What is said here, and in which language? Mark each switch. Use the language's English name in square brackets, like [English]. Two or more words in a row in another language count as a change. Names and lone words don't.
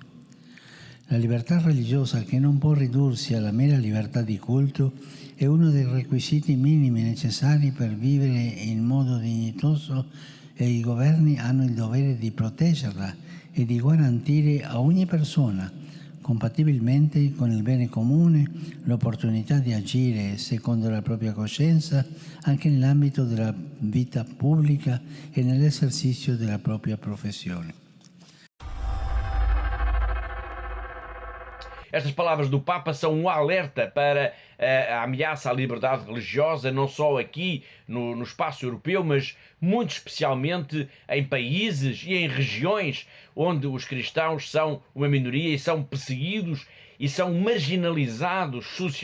[Italian] La libertà religiosa, che non può ridursi alla mera libertà di culto, è uno dei requisiti minimi necessari per vivere in modo dignitoso e i governi hanno il dovere di proteggerla e di garantire a ogni persona, compatibilmente con il bene comune, l'opportunità di agire secondo la propria coscienza anche nell'ambito della vita pubblica e nell'esercizio della propria professione. [Portuguese] Estas palavras do Papa são um alerta para a ameaça à liberdade religiosa, não só aqui no espaço europeu, mas muito especialmente em países e em regiões onde os cristãos são uma minoria e são perseguidos e são marginalizados socialmente.